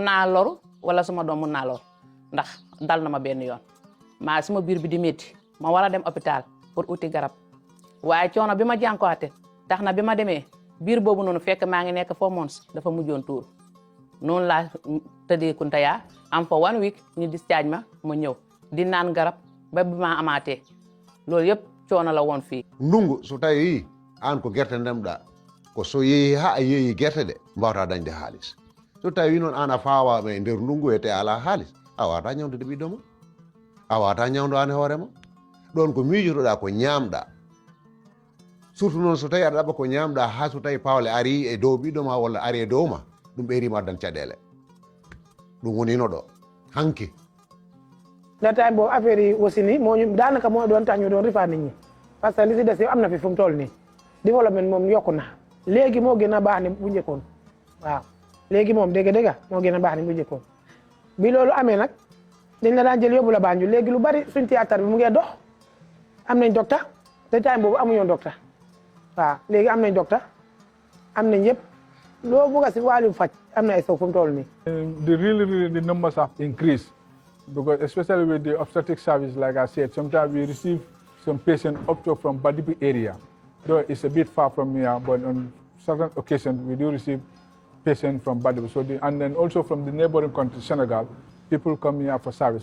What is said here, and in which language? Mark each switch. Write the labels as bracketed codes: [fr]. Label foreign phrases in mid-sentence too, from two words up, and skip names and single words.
[wo] naa loru wala suma doom mun naa lor ndax dal na ma benn yoon maa suma biir bi di métti ma war a dem hôpital pour uti garab waaye coono bi ma jànkuwaate tax na bi ma demee biir boobu noonu fekk maa ngi nekk 4 months dafa mujjoon tuur noonu laa tëddee Kuntaya am fa 1 week ñu discharge ma ñëw di naan garab ba bi ma amaatee loolu yëpp coono la woon fii. [ff] ndungu so tawi an ko gerte ndemɗa ko so yeehi ha a yeehi gerte ɗe mbawta dañde haalis so tawi noon an a fawaɓe e nder ndungu ete ala haalis a wawata ñawdude ɓiɗɗo ma a wawata ñawdo an e hoorema ɗon ko miijotoɗa ko ñamɗa surtout noon so tawi aɗa ɗaɓa ko ñamɗa ha so tawi pawle ari e dow ɓiɗɗo ma walla ari e dow ma ɗum ɓeyrima addan caɗele ɗum wonino ɗo hanki [wo] data bo affaire yi wasini moo ñu daanaka moo doon tax ñu doon rifa nit ñi [fr] parce que [wo] li si des am na fi fu mu toll nii développement moom yokku na léegi moo gën a baax ni bu njëkkoon waaw léegi moom dégg moo gën a baax ni bu njëkkoon bi loolu amee nag dañ la daan jël yóbbu la Banjul léegi lu bari suñ théâtre bi mu ngi dox am nañ docteur te time boobu amuñoon docteur waaw léegi am nañ docteur am nañ yëpp loo bëgg a si wàllum faj am na ay fu mu toll nii. [en] The numbers have increased because especially with the obstetric service, like I said, sometimes we receive some patients up to from Badibi area. Though it's a bit far from here, but on certain occasions we do receive patients from Badibi. So and then also from the neighboring country, Senegal, people come here for service.